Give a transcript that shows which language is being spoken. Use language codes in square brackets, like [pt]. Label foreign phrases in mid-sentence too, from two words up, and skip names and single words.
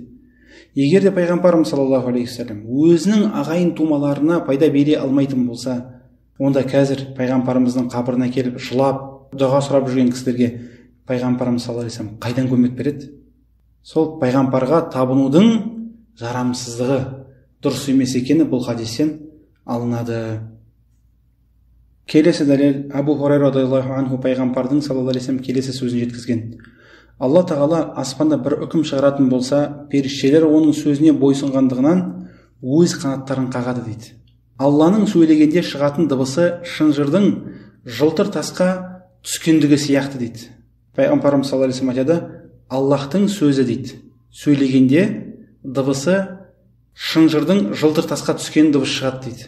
[kk] Егер де пайғамбарымыз [ar] صلى الله عليه وسلم [kk] өзінің ағайын тумаларына пайда бере алмайтын болса, онда қазір пайғамбарымыздың қабіріне келіп жылап дұға сұрап жүрген кісілерге пайғамбарымыз [ar] صلى الله عليه وسلم [kk] қайдан көмек береді? Сол пайғамбарға табынудың жарамсыздығы, дұрыс емес екені бұл хадистен алынады. Келесі дәлел Абу Хурайра [ar] رضي الله عنه [kk] пайғамбардың [ar] صلى الله عليه وسلم [kk] келесі сөзін жеткізген: Алла тағала аспанда бір үкім шығаратын болса, періштелер оның сөзіне бойсұнғандығынан өз қанаттарын қағады дейді. Алланың сөйлегенде шығатын дыбысы шынжырдың жылтыр тасқа түскендігі сияқты дейді. Пайғамбарымыз [ar] صلى الله عليه وسلم [kk] айтады: Аллахтың сөзі дейді, сөйлегенде дыбысы шынжырдың жылтыр тасқа түскен дыбыс шығады дейді.